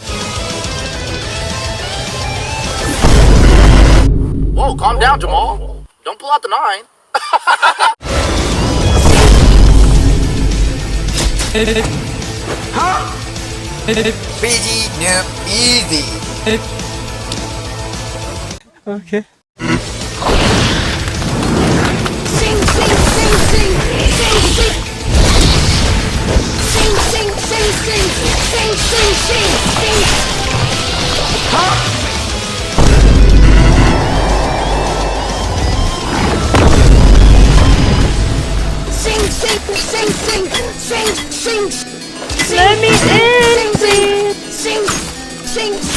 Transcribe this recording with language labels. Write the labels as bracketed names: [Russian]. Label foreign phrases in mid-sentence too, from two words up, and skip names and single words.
[English] Whoa, calm down, Jamal. Don't pull out the 9. Huh? Busy, nope, easy. Okay. Sing, sing, sing, sing, sing, sing. Sing, sing, sing, sing, sing, sing, sing, sing. Sing, sing, sing, sing, sing, sing. Let me in, please. Sing, sing.